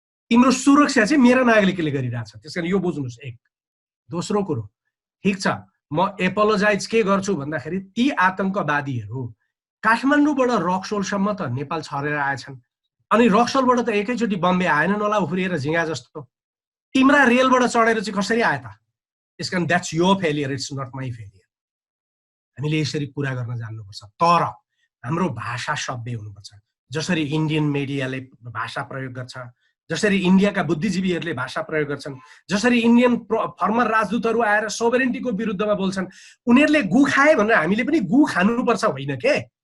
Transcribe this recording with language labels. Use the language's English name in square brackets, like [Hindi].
[Nepali] तिम्रो सुरक्षा चाहिँ मेरा नागरिकले गरिरहेछ। त्यसकारण यो बुझ्नुहोस्। एक दोस्रो कुरो, ठीक छ, म एपोलोजाइज के गर्छु भन्दाखेरि ती आतंकवादीहरू काठमाडौँबाट रक्सोलसम्म त नेपाल छरेर आएछन्, अनि रक्सोलबाट त एकैचोटि बम्बे आएनन् होला उफ्रिएर झिङ्गा जस्तो। तिम्रा रेलबाट चढेर चाहिँ कसरी आए त? त्यसकारण [English] That's your failure, it's not my failure. [Nepali] हामीले यसरी कुरा गर्न जान्नुपर्छ। तर हाम्रो भाषा सभ्य हुनुपर्छ। जसरी इन्डियन मिडियाले भाषा प्रयोग गर्छ, जसरी इन्डियाका बुद्धिजीवीहरूले भाषा प्रयोग गर्छन्, जसरी इन्डियन फर्मर राजदूतहरू आएर सोभरेन्टीको विरुद्धमा बोल्छन्, उनीहरूले गु खाए भनेर हामीले पनि गु खानुपर्छ होइन के?